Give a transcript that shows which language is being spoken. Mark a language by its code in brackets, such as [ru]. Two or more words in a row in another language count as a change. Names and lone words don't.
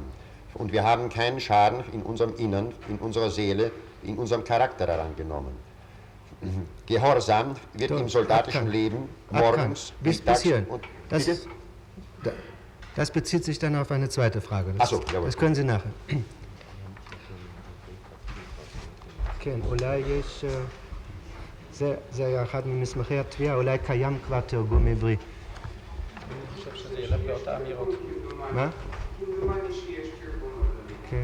[de] Und wir haben keinen Schaden in unserem Innern, in unserer Seele, in unserem Charakter daran genommen. Gehorsam wird im soldatischen Leben morgens, bis hierhin. Das bezieht sich dann auf eine zweite Frage. Das können Sie nachher. [he] כן, אולי יש... זה אחד ממסמכי התביעה, אולי קיים כבר תרגום עברי. אני חושב שזה ילך באותה אמירות. מה? כן.